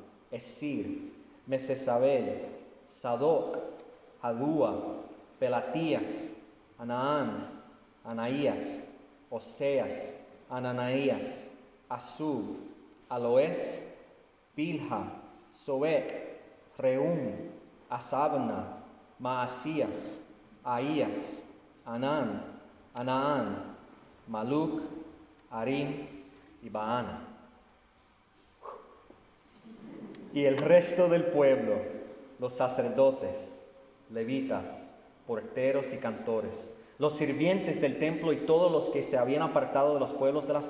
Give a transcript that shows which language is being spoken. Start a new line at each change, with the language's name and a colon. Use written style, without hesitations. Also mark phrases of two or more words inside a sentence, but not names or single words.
Spanish: Esir, Mesesabel, Sadoc, Adúa, Pelatías, Anaán, Anaías, Oseas, Ananaías, Asub, Aloes, Bilha, Soec, Reum, Asabna, Maasías, Ahías, Anán, Anaán, Maluc, Harim y Baana. Y el resto del pueblo, los sacerdotes, levitas, porteros y cantores, los sirvientes del templo y todos los que se habían apartado de los pueblos de las